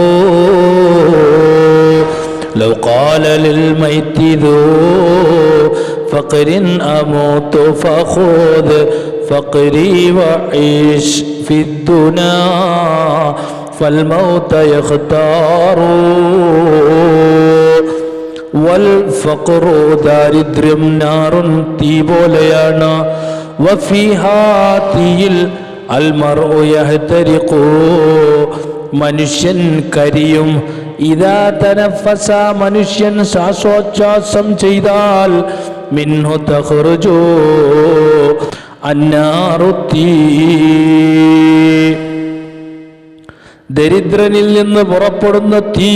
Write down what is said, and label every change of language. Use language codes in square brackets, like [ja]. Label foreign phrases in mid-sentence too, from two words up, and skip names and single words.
[ar] لو قال للميت ذو فقر أموت فخذ فقري وعيش في الدنا فالموت يختار. [ml] والفقر ദാരിദ്ര്യം നാറുൻ തീ പോലെയാണ്. വഫീഹാ തീയിൽ [ar] المرء يحترق [ml] മനുഷ്യൻ കരിയും. [ar] إذا تنفس [ml] മനുഷ്യൻ ശ്വാസോച്ഛ്വാസം ചെയ്താൽ [ar] منه تخرج النار [ml] തീ ദരിദ്രനിൽ നിന്ന് പുറപ്പെടുന്ന തീ.